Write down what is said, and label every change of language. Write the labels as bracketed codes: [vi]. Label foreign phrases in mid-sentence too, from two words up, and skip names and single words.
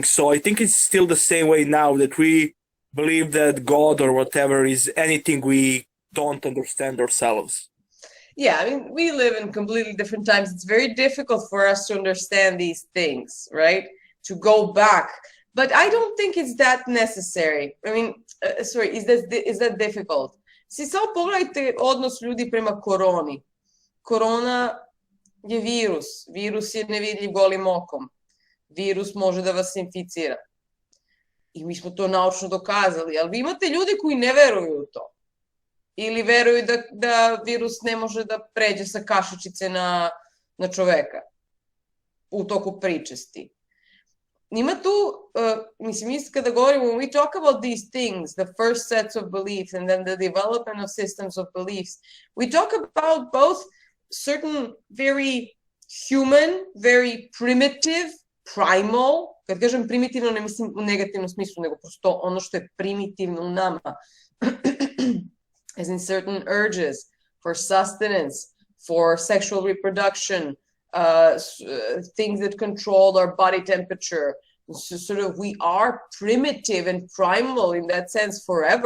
[en] So I think it's still the same way now, that we believe that God or whatever is anything we don't understand ourselves. Yeah, I mean, we live in completely different times. It's very difficult for us to understand these things, right? To go back. But I don't think it's that necessary. I mean, sorry, is that difficult? [sr] Samo pogledajte odnos ljudi prema koroni. Korona je virus. Virus je nevidljiv golim okom. Virus može da vas inficira. I mi smo to naučno dokazali, ali vi imate ljudi koji ne veruju u to. Ili veruju da virus ne može da pređe sa kašičice na čoveka u toku pričesti. Ima tu, mislim, kada govorimo, [en] when we talk about these things, the first sets of beliefs and then the development of systems of beliefs, we talk about both certain very human, very primitive, primal, [sr] kad kažem primitivno ne mislim u negativnom smislu, nego prosto ono što je primitivno u nama, [en] as in certain urges for sustenance, for sexual reproduction, things that control our body temperature. So sort of we are primitive and primal in that sense forever.